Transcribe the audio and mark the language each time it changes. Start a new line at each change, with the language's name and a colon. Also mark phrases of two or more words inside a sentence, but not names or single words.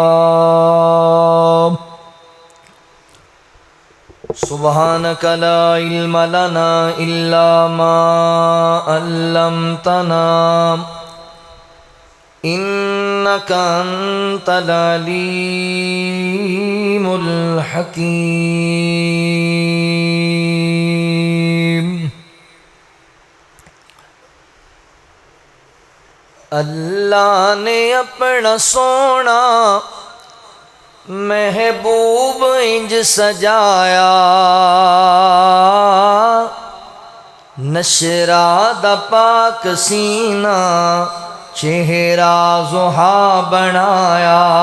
Arabic: سبحانك لا علم لنا إلا ما علمتنا إنك أنت العليم الحكيم.
Punjabi: اللہ نے اپنا سوہݨا محبوب انج سجایا، نشرح دا پاک سینہ چہرہ ضحیٰ بنایا.